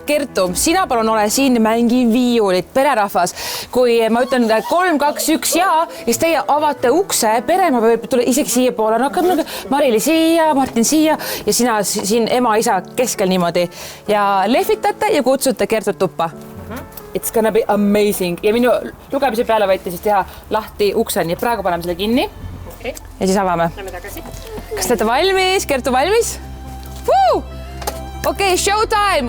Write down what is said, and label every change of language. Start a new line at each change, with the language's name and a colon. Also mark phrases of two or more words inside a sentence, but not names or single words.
Estonian: Kertu, sina palun ole siin, mängi viiulit, pererahvas. Kui ma ütlen 3, 2, 1 ja, siis teie avate ukse, perema võib tulla isegi siia poole. No, Marili siia, Martin siia ja sina siin ema-isa keskel niimoodi. Ja lehvitate ja kutsute Kertut tuppa.
English: It's gonna be amazing.
Estonian: Ja minu lugemise peale võite siis teha lahti ukse, nii praegu paneme selle kinni. Okay. Ja siis avame. Kas te olete valmis? Kertu valmis? Okei, showtime!